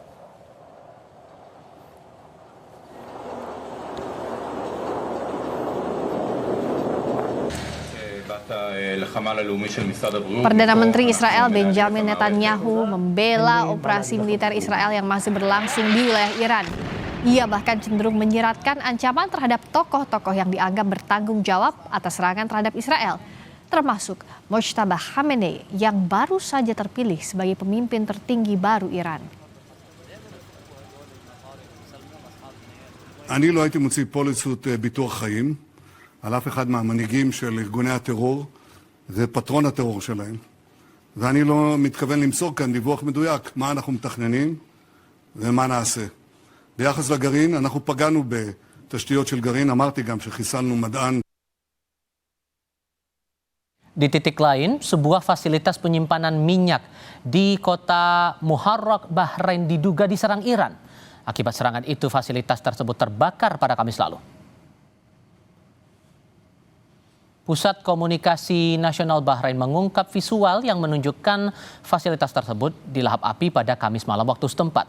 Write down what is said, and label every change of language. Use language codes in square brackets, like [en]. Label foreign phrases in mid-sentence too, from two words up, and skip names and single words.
[id] Perdana Menteri Israel Benjamin Netanyahu membela operasi militer Israel yang masih berlangsung di wilayah Iran. Ia bahkan cenderung menyiratkan ancaman terhadap tokoh-tokoh yang dianggap bertanggung jawab atas serangan terhadap Israel, termasuk Mojtaba Khamenei yang baru saja terpilih sebagai pemimpin tertinggi baru Iran. [he] אני לא הייתי מוציא פוליסות ביטוח חיים על אף אחד מהמנהיגים של ארגוני הטרור ופטרון הטרור שלהם. ואני לא מתכוון למסור כאן דיווח מדויק מה אנחנו מתכננים ומה נעשה. ביחס לגרעין, אנחנו פגענו בתשתיות של גרעין, אמרתי גם שחיסלנו מדען. [id] Di titik lain, sebuah fasilitas penyimpanan minyak di kota Muharraq, Bahrain diduga diserang Iran. Akibat serangan itu, fasilitas tersebut terbakar pada Kamis lalu. Pusat Komunikasi Nasional Bahrain mengungkap visual yang menunjukkan fasilitas tersebut dilahap api pada Kamis malam waktu setempat.